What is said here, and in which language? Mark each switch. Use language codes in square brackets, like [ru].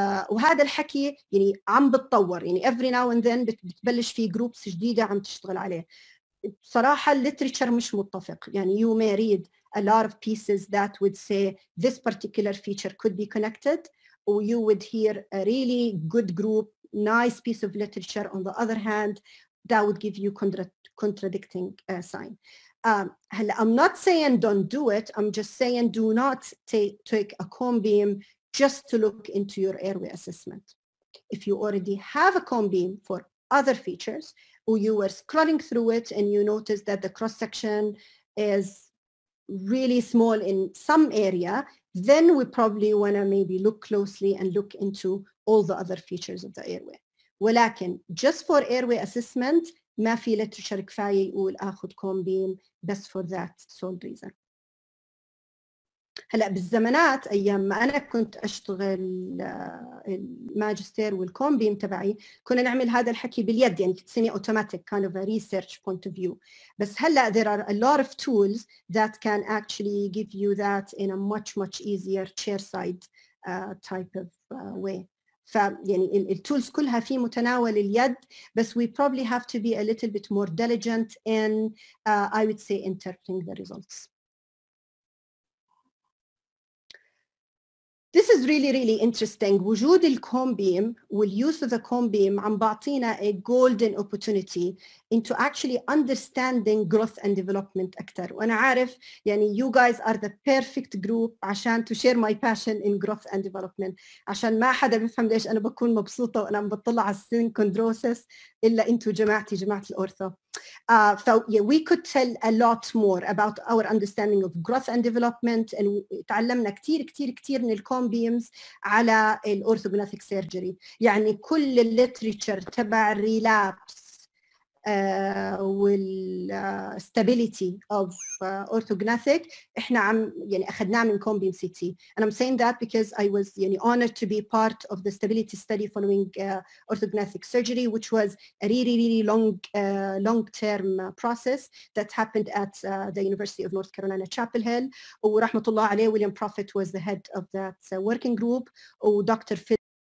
[ar] وهذا الحكي يعني عم بتطور, يعني [en] every now and then [ar] بتبلش في groups جديدة عم تشتغل عليه. بصراحة الليتريتشر مش متفق. [en] يعني you may read a lot of pieces that would say this particular feature could be connected, or you would hear a really good group, nice piece of literature on the other hand that would give you contradicting sign. I'm not saying don't do it, I'm just saying do not take a comb beam just to look into your airway assessment. If you already have a comb beam for other features, or you were scrolling through it and you notice that the cross-section is really small in some area, then we probably want to maybe look closely and look into all the other features of the airway. [ar] ولكن [en] just for airway assessment [ar] ما في [en] literature [ar] كفاية يقول آخذ [en] comb beam [ar] بس [en] for that sole reason. [ar] هلا بالزمانات أيام ما أنا كنت أشتغل الماجستير والكوم بيم تبعي كنا نعمل هذا الحكي باليد, يعني [en] Semi automatic kind of a research point of view. [ar] بس هلا [en] there are a lot of tools that can actually give you that in a much easier chairside type of way. [ar] فيعني التولز كلها في متناول اليد, بس [en] we probably have to be a little bit more diligent in I would say interpreting the results. This is really interesting. [ar] وجود الكوم بيم [en] والuse of the comb beam [ar] عم بعطينا [en] a golden opportunity into actually understanding growth and development [ar] أكثر. وأنا عارف يعني [en] you guys are the perfect group [ar] عشان [en] to share my passion in growth and development. [ar] عشان ما حدا بيفهم ليش أنا بكون مبسوطة وأنا عم بطلع على السينكوندروسس إلا أنتوا جماعة الأورثو. [en] So yeah, we could tell a lot more about our understanding of growth and development, and [ar] تعلمنا كتير من الكوم beams على الأورثوغناثيك سيرجري. يعني كل الليتريتشر تبع الريلابس وال [en] stability of orthognathic [ar] احنا عم يعني اخذناه من [en] comb beam CT. And I'm saying that because I was [ar] يعني [en] honored to be part of the stability study following orthognathic surgery, which was a really long-term process that happened at the University of North Carolina Chapel Hill. [ar] ورحمة الله عليه [en] William Prophet was the head of that working group, or Dr.